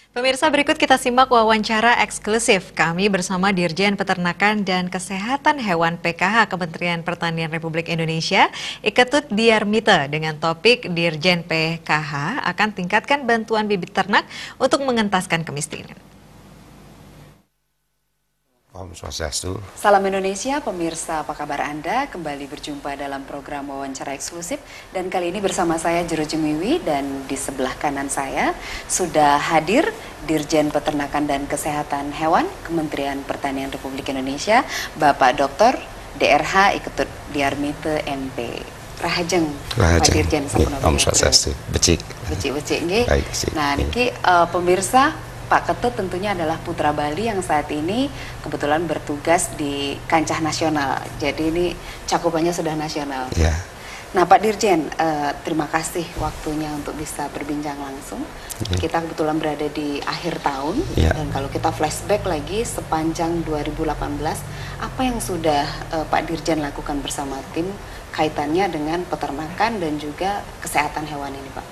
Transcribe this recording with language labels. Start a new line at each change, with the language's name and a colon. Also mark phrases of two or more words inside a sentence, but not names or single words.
Indonesian: Pemirsa, berikut kita simak wawancara eksklusif kami bersama Dirjen Peternakan dan Kesehatan Hewan PKH Kementerian Pertanian Republik Indonesia, Iketut Diarmite, dengan topik Dirjen PKH akan tingkatkan bantuan bibit ternak untuk mengentaskan kemiskinan.
Balinese: Om Swastiastu.
Indonesian: Salam Indonesia, pemirsa, apa kabar Anda? Kembali berjumpa dalam program wawancara eksklusif, dan kali ini bersama saya Jero Jemiwi, dan di sebelah kanan saya sudah hadir Dirjen Peternakan dan Kesehatan Hewan Kementerian Pertanian Republik Indonesia, Bapak Dr. DRH Iketut Diarmite MP. Rahajeng, Pak Dirjen.
Balinese: Om Swastiastu. Becik.
Indonesian: Nggih. Nah, niki pemirsa, Pak Ketut tentunya adalah putra Bali yang saat ini kebetulan bertugas di kancah nasional. Jadi ini cakupannya sudah nasional. Ya. Nah, Pak Dirjen, terima kasih waktunya untuk bisa berbincang langsung. Ya. Kita kebetulan berada di akhir tahun, ya. Dan kalau kita flashback lagi sepanjang 2018, apa yang sudah Pak Dirjen lakukan bersama tim kaitannya dengan peternakan dan juga kesehatan hewan ini, Pak?